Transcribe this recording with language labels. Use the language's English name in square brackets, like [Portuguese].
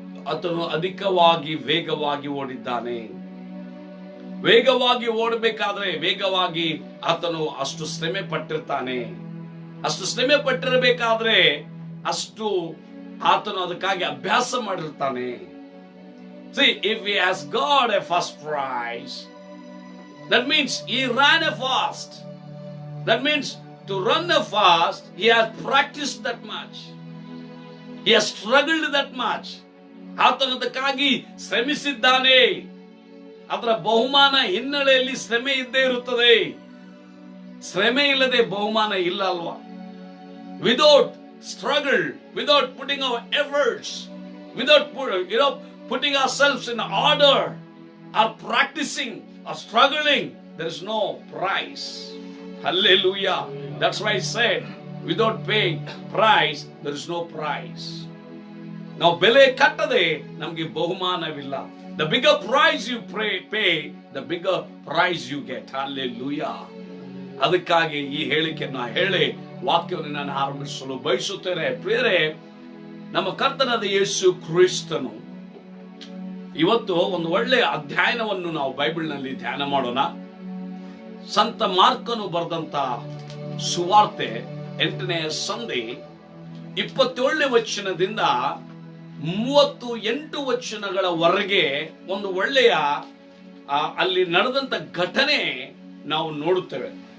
[Kannada] ಆತನು ಅಧಿಕವಾಗಿ ವೇಗವಾಗಿ ಓಡಿದ್ದಾನೆ. ವೇಗವಾಗಿ ಓಡಬೇಕಾದ್ರೆ ವೇಗವಾಗಿ ಆತನು ಅಷ್ಟು ಶ್ರಮೆ ಪಟ್ಟಿರ್ತಾನೆ. ಅಷ್ಟು ಶ್ರಮೆ ಪಟ್ಟಿರಬೇಕಾದ್ರೆ ಅಷ್ಟು ಆತನು ಅದಕ್ಕಾಗಿ ಅಭ್ಯಾಸ ಮಾಡಿರ್ತಾನೆ. [English] See, if he has got a first prize, that means he ran a fast. That means to run a fast, he has practiced that much. He has struggled that much. [Kannada] ಆತನು ಅದಕ್ಕಾಗಿ ಶ್ರಮಿಸಿದ್ದಾನೆ. ಅದರ ಬಹುಮಾನ ಹಿನ್ನೆಲೆಯಲ್ಲಿ ಶ್ರಮೆ ಇದ್ದೇ ಇರುತ್ತದೆ. ಶ್ರಮೆ ಇಲ್ಲದೆ ಬಹುಮಾನ ಇಲ್ಲ ಅಲ್ವಾ? [English] Without struggle, without putting our efforts, without putting ourselves in order, or practicing, or struggling, there is no prize. Hallelujah. That's why I said, without paying price, there is no prize. [Kannada] ನಾವು ಬೆಲೆ ಕಟ್ಟದೆ ನಮಗೆ ಬಹುಮಾನವಿಲ್ಲ. [English] The bigger price you pay, the bigger prize you get. Hallelujah. [Kannada] ಅದಕ್ಕಾಗಿ ಈ ಹೇಳಿಕೆಯನ್ನು ಹೇಳಿ ವಾಕ್ಯವನ್ನು ನಾನು ಆರಂಭಿಸಲು ಬಯಸುತ್ತೇನೆ. ಪ್ರಿಯರೇ, ನಮ್ಮ ಕರ್ತನಾದ ಯೇಸು ಕ್ರಿಸ್ತನು ಇವತ್ತು ಒಂದು ಒಳ್ಳೆಯ ಅಧ್ಯಯನವನ್ನು ನಾವು ಬೈಬಲ್ನಲ್ಲಿ ಧ್ಯಾನ ಮಾಡೋಣ. ಸಂತ ಮಾರ್ಕನು ಬರೆದಂತ ಸುವಾರ್ತೆ 8ನೇ ಸಂಧಿ 27ನೇ ವಚನದಿಂದ 38 ವಚನಗಳವರೆಗೆ ಒಂದು ಒಳ್ಳೆಯ ಅಲ್ಲಿ ನಡೆದಂತ ಘಟನೆ ನಾವು ನೋಡುತ್ತೇವೆ.